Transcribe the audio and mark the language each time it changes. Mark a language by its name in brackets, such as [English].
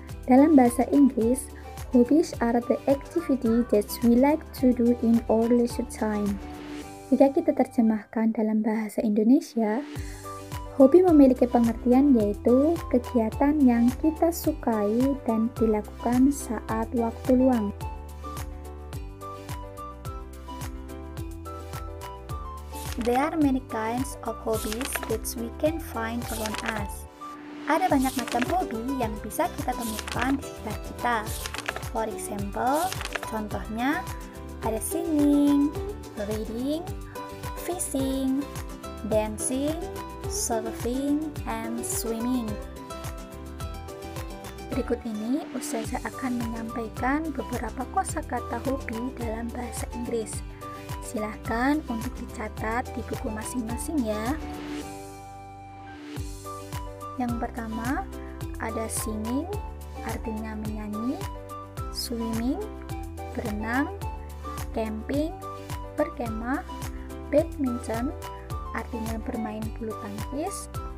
[Indonesian] Dalam bahasa Inggris, [English] hobbies are the activity that we like to do in our leisure time. [Indonesian] Jika kita terjemahkan dalam bahasa Indonesia, hobi memiliki pengertian yaitu kegiatan yang kita sukai dan dilakukan saat waktu luang. [English] There are many kinds of hobbies that we can find around us. [Indonesian] Ada banyak macam hobi yang bisa kita temukan di sekitar kita. [English] For example, [Indonesian] contohnya ada [English] singing, reading, fishing, dancing, surfing, and swimming. [Indonesian] Berikut ini Ustazah akan menyampaikan beberapa kosakata hobi dalam bahasa Inggris. Silahkan untuk dicatat di buku masing-masing ya. Yang pertama ada singing, artinya menyanyi, swimming, berenang, camping, berkemah, badminton, artinya bermain bulu tangkis.